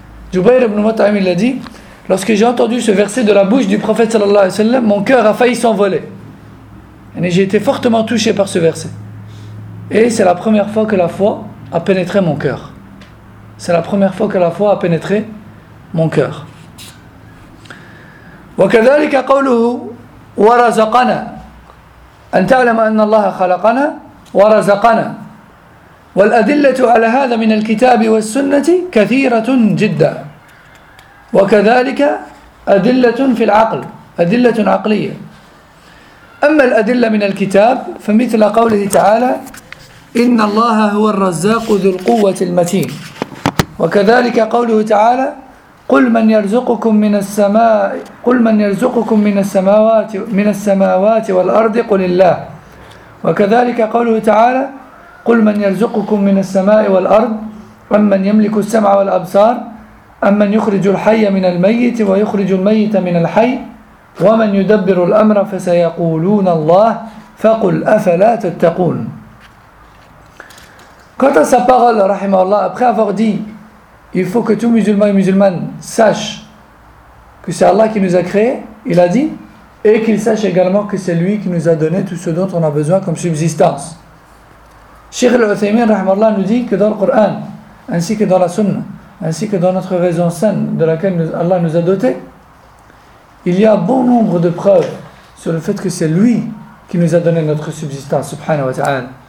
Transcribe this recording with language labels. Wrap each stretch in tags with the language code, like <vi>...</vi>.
<fr>Jubayr ibn Mut'im l'a dit: lorsque j'ai entendu ce verset de la bouche du prophète sallallahu alayhi wa sallam, mon cœur a failli s'envoler. Et j'ai été fortement touché par ce verset. Et c'est la première fois que la foi a pénétré mon cœur. C'est la première fois que la foi a pénétré mon cœur.</fr> <ar>وَكَذَلِكَ قَوْلُهُ وَرَزَقَنَا أَنْ تَعْلَمَ أَنَّ اللَّهَ خَلَقَنَا وَرَزَقَنَا وَالْأَدِلَّةُ عَلَى هَذَا مِنَ الْكِتَابِ وَالسُّنَّةِ كَثِيرَةٌ جِدَّا وكذلك أدلة في العقل أدلة عقلية أما الأدلة من الكتاب فمثل قوله تعالى إن الله هو الرزاق ذو القوة المتين وكذلك قوله تعالى قل من يرزقكم من السماء قل من يرزقكم من السماوات والأرض قل الله وكذلك قوله تعالى قل من يرزقكم من السماء والأرض أم من يملك السمع والأبصار أَمَّنْ يُخْرِجُ الْحَيَّ مِنَ الْمَيِّتِ وَيُخْرِجُ الْمَيِّتَ مِنَ الْحَيِّ وَمَنْ يُدَبِّرُ الْأَمْرَ فَسَيَقُولُونَ اللَّهِ فَقُلْ أَفَلَا تَتَّقُونَ.</ar> <fr>Quant à sa parole, rahimahullah, après avoir dit il faut que tout musulman et musulmane sache que c'est Allah qui nous a créé, il a dit et qu'il sache également que c'est lui qui nous a donné tout ce dont on a besoin comme subsistance. Cheikh Al-Uthaymin, rahimahullah, nous dit que dans le Coran ainsi que dans la Sunna, ainsi que dans notre raison saine de laquelle Allah nous a dotés, il y a bon nombre de preuves sur le fait que c'est lui qui nous a donné notre subsistance, subhanahu wa ta'ala.</fr>